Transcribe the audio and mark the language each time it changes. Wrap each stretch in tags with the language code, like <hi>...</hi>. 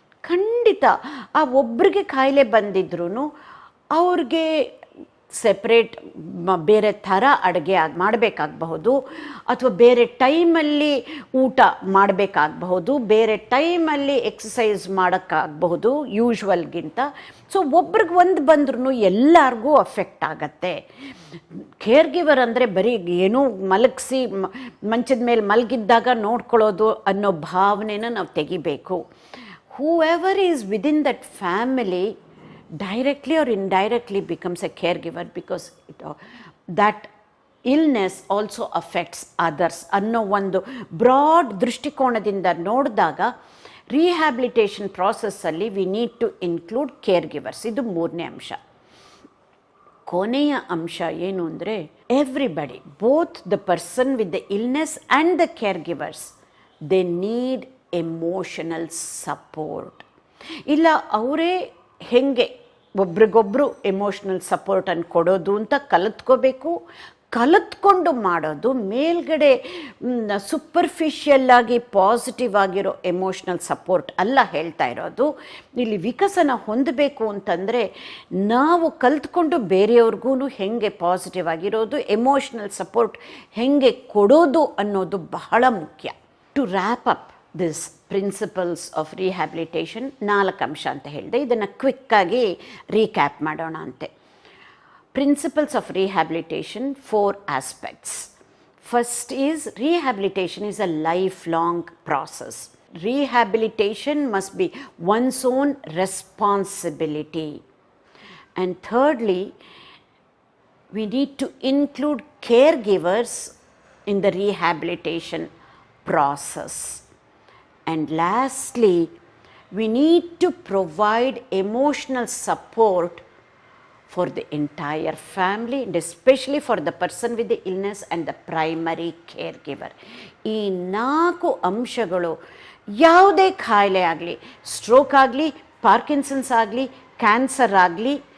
<kn>ಖಂಡಿತ ಆ ಒಬ್ರಿಗೆ ಕಾಯಿಲೆ ಬಂದಿದ್ರೂ ಅವ್ರಿಗೆ ಸೆಪ್ರೇಟ್ ಬೇರೆ ಥರ ಅಡುಗೆ ಮಾಡಬೇಕಾಗಬಹುದು, ಅಥವಾ ಬೇರೆ ಟೈಮಲ್ಲಿ ಊಟ ಮಾಡಬೇಕಾಗಬಹುದು, ಬೇರೆ ಟೈಮಲ್ಲಿ ಎಕ್ಸಸೈಸ್ ಮಾಡೋಕ್ಕಾಗಬಹುದು ಯೂಶ್ವಲ್ಗಿಂತ. ಸೊ ಒಬ್ರಿಗೆ ಒಂದು ಬಂದ್ರೂ ಎಲ್ಲರಿಗೂ ಅಫೆಕ್ಟ್ ಆಗತ್ತೆ. ಕೇರ್ ಗಿವರ್ ಅಂದರೆ ಬರೀ ಏನೋ ಮಲಗಿಸಿ ಮಂಚದ ಮೇಲೆ ಮಲಗಿದ್ದಾಗ ನೋಡ್ಕೊಳ್ಳೋದು ಅನ್ನೋ ಭಾವನೆನ ನಾವು ತೆಗಿಬೇಕು.</kn> <en>whoever is within that family directly or indirectly becomes a caregiver, because that illness also affects others</en> <kn>ಅನ್ನೋ ಒಂದು ಬ್ರಾಡ್ ದೃಷ್ಟಿಕೋನದಿಂದ ನೋಡಿದಾಗ rehabilitation ಪ್ರಾಸೆಸ್ಸಲ್ಲಿ</kn> <en>We need to include caregivers.</en> <kn>ಇದು 3ನೇ ಅಂಶ. ಕೊನೆಯ ಅಂಶ ಏನು ಅಂದರೆ</kn> <en>Everybody, both the person with the illness and the care givers, they need emotional support.</en> <kn>ಇಲ್ಲ ಅವರೇ ಹೆಂಗೆ ಒಬ್ರಿಗೊಬ್ಬರು ಎಮೋಷ್ನಲ್ ಸಪೋರ್ಟನ್ನು ಕೊಡೋದು ಅಂತ ಕಲಿತ್ಕೋಬೇಕು. ಕಲಿತ್ಕೊಂಡು ಮಾಡೋದು ಮೇಲ್ಗಡೆ ಸೂಪರ್ಫಿಷಿಯಲ್ಲಾಗಿ ಪಾಸಿಟಿವ್ ಆಗಿರೋ ಎಮೋಷ್ನಲ್ ಸಪೋರ್ಟ್ ಅಲ್ಲ ಹೇಳ್ತಾ ಇರೋದು. ಇಲ್ಲಿ ವಿಕಸನ ಹೊಂದಬೇಕು ಅಂತಂದರೆ ನಾವು ಕಲಿತ್ಕೊಂಡು ಬೇರೆಯವ್ರಿಗೂ ಹೆಂಗೆ ಪಾಸಿಟಿವ್ ಆಗಿರೋದು, ಎಮೋಷ್ನಲ್ ಸಪೋರ್ಟ್ ಹೆಂಗೆ ಕೊಡೋದು ಅನ್ನೋದು ಬಹಳ ಮುಖ್ಯ.</kn> <en>to wrap up this principles of rehabilitation</en> <kn>4 ಅಂಶ ಅಂತ ಹೇಳಿದೆ. ಇದನ್ನು ಕ್ವಿಕ್ಕಾಗಿ ರೀಕ್ಯಾಪ್ ಮಾಡೋಣ ಅಂತೆ.</kn> <en>Principles of rehabilitation, 4 aspects. First is rehabilitation is a lifelong process. Rehabilitation must be one's own responsibility. And thirdly, we need to include caregivers in the rehabilitation process. And lastly, we need to provide emotional support for the entire family and especially for the person with the illness and the primary caregiver.</en> <kn>ಈ 4 ಅಂಶಗಳು ಯಾವುದೇ ಕಾಯಿಲೆ ಆಗಲಿ, stroke ಆಗಲಿ, Parkinson's ಆಗಲಿ, cancer ಆಗಲಿ,</kn>